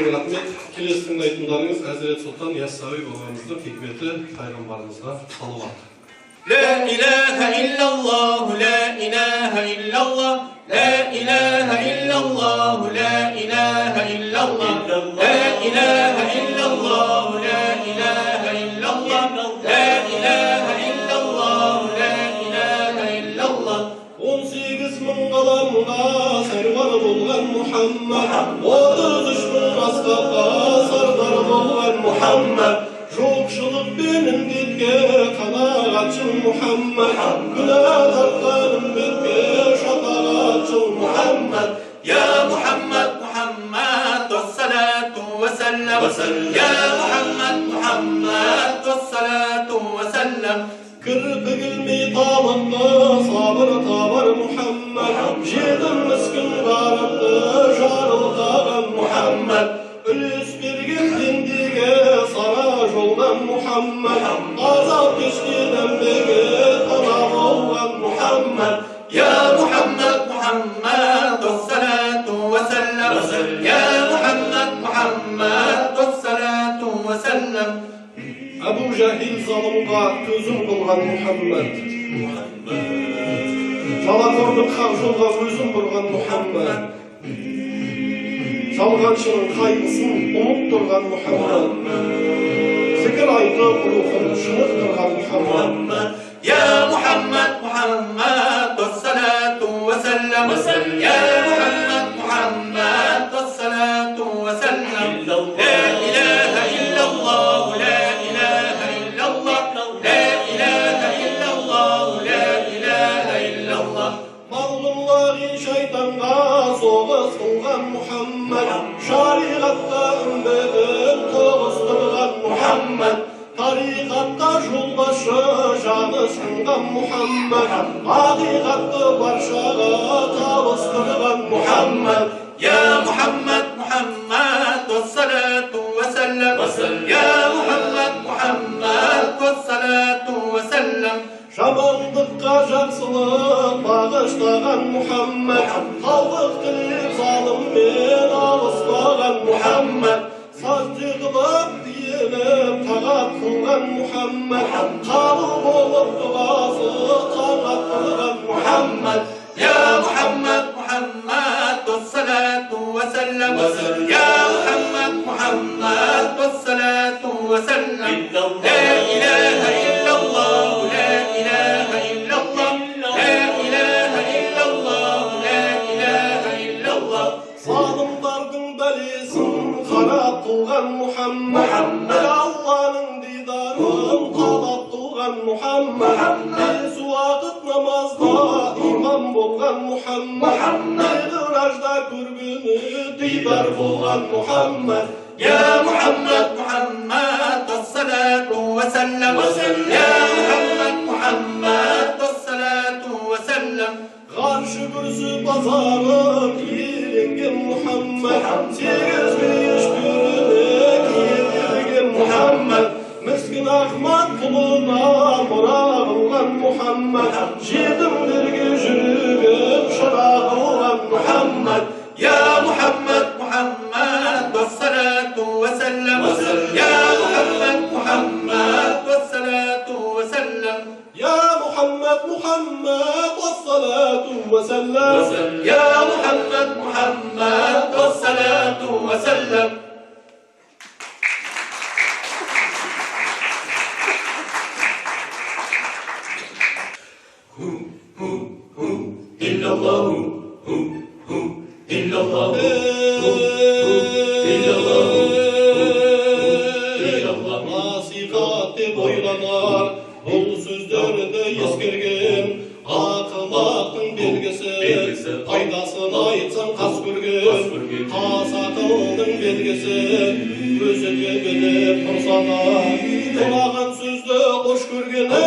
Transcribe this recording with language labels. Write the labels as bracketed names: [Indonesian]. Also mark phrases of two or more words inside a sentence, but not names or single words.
[Kazakh] рахмет. Келесі тыңдайтындарыңыз Әзірет Сұлтан Яссауи бабамыздың хикметі пайғамбарымызға салауат. [Arabic] لا إله إلا الله لا إله إلا الله لا إله إلا الله لا إله إلا الله لا إله إلا الله لا إله إلا الله لا إله إلا الله لا إله إلا الله [Kazakh] 18 мың ғаламға сарвар болған Мұхаммад, 33 мың аспапқа сардар болған Мұхаммад, жоқшылықпен індетке қанағатшыл Мұхаммад, күнә тартқан үмбетке шапағатшыл Мұхаммад. [Arabic] يا محمد محمد والصلاة وسلم يا محمد محمد والصلاة وسلم [Kazakh] Кірпі келмей табынды сабыр табар Мұхаммад, жетім міскін ғарыпты жарылқаған Мұхаммад, үлес берген пендеге сара жолдан Мұхаммад, азап кешкен әмбеге таза болған Мұхаммад. [Arabic] يا محمد محمد والصلاة وسلم يا محمد محمد والصلاة وسلم [Kazakh] Әбу Жахил залымға төзім қылған Мұхаммад, жалақордың хақ жолға өзін бұрған Мұхаммад, жалғаншының қайғысын ұмыттырған Мұхаммад, зікір айтып рухын шынықтырған Мұхаммад. [Arabic] يا محمد محمد والصلاة وسلم يا محمد محمد والصلاة وسلم لا إله إلا الله لا إله إلا الله لا إله إلا الله لا إله إلا الله [Kazakh] Мағлұмлағи шайтанға соғыс қылған Мұхаммад, шариғатта үмбетін тоғыстырған Мұхаммад, тариқатта жолбашы жаны сынған Мұхаммад, ақиқатты баршаға табыстырған Мұхаммад. [Arabic] يا محمد محمد والصلاة وسلم يا محمد محمد والصلاة وسلم [Kazakh] Жамандыққа жақсылық бағыштаған Мұхаммад, халқық тілеп залыммен алыспаған Мұхаммад, сазды қылып тиеліп тағат қылған Мұхаммад, қабыл болып дұғасы тағат қылған Мұхаммад. [Arabic] يا محمد محمد والصلاة وسلم يا محمد محمد والصلاة وسلم لا إله إلا الله لا إله إلا الله لا إله إلا الله لا إله إلا الله [Kazakh] Залымдардың бәлесін қарап туған Мұхаммад, бір Алланың дидарын қалап туған Мұхаммад, бес уақыт намазда имам болған Мұхаммад, миғражда көргені дидар болған Мұхаммад. [Arabic] يا محمد محمد والصلاة وسلم يا محمد محمد والصلاة وسلم [Kazakh] Қаршы күрсі базарын иеленген Мұхаммад, сегіз бейіш төріне киелген Мұхаммад, міскін Ахмад құлына мұра қылған Мұхаммад, жетімдерге жүрегін шыра қылған Мұхаммад. [Arabic] يا محمد محمد والصلاة وسلم يا محمد محمد والصلاة وسلم يا محمد محمد والصلاة وسلم يا محمد محمد والصلاة وسلم إلا الله إلا الله إلا الله إلا الله [Kazakh] Nasihat деп ойланар, бұл сөздерді ескерген, ақымақтың белгісі, пайдасын айтсаң қас көрген, қас ақылдың белгісі, өзі де біліп тұрса да, құлаған сөзді қош көрген.